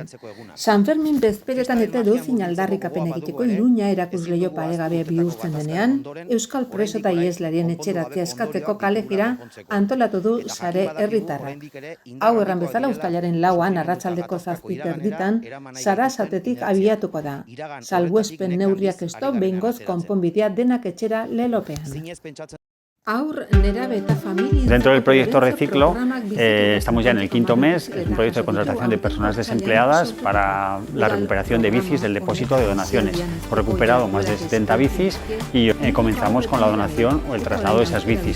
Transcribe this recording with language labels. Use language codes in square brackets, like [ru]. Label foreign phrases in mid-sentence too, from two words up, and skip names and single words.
[eu] San Fermin bezperetan eta edozein aldarrikapen egiteko Iruña erakusleio paregabe bihurtzen denean, euskal preso eta iheslarien etxeratzea eskatzeko kalejira antolatu du sare herritarrak. Hau erran bezala uztailaren 4an arratsaldeko 7:30 Sarasatetik abiatuko da. Salbuespen neurriak esto behingoz konponbidea denak etxera lelopean. [es] Dentro del proyecto Reciclo estamos ya en el quinto mes, es un proyecto de contratación de personas desempleadas para la recuperación de bicis del depósito de donaciones. Hemos recuperado más de 70 bicis y comenzamos con la donación o el traslado de esas bicis.